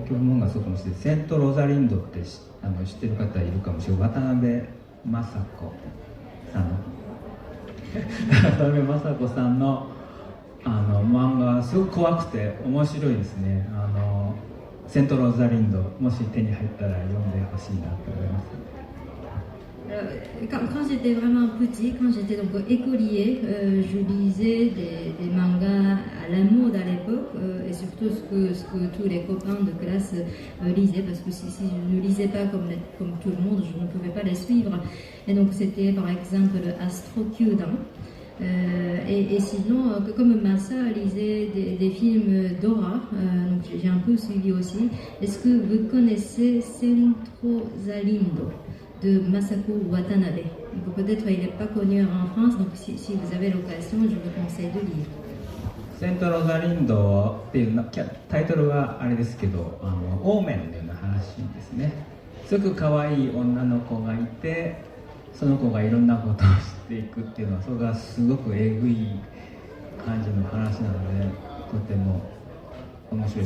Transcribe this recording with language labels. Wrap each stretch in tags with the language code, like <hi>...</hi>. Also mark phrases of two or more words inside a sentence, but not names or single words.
<ja>恐怖漫画そうかもしれない。セント・ロザリンドって知ってる方いるかもしれない。渡辺雅子さん渡辺雅子さんの漫画すごく怖くて面白いですね。セントローザリンド、もし手に入ったら読んでほしいなと思います。</ja> <fr>Quand j'étais vraiment petit, quand j'étais donc écolier, je lisais des mangas à la mode à l'époque, et surtout ce que tous les copains de classe lisaient, parce que si je ne lisais pas comme tout le monde, je ne pouvais pas les suivre. Et donc c'était par exemple Astro Kyudan. Et sinon, comme ma soeur lisait des films d'horreur, donc j'ai un peu suivi aussi. Est-ce que vous connaissez Centro Zalindo de Masako Watanabe? Donc peut-être il n'est pas connu en France, donc si vous avez l'occasion, je vous conseille de lire.</fr> <ja>セントロザリンドっていうタイトルはあれですけど、オーメンのような話ですね。すごく可愛い女の子がいて、その子がいろんなことをしていくっていうのは、それがすごくえぐい感じの話なので、とても面白いです。</ja>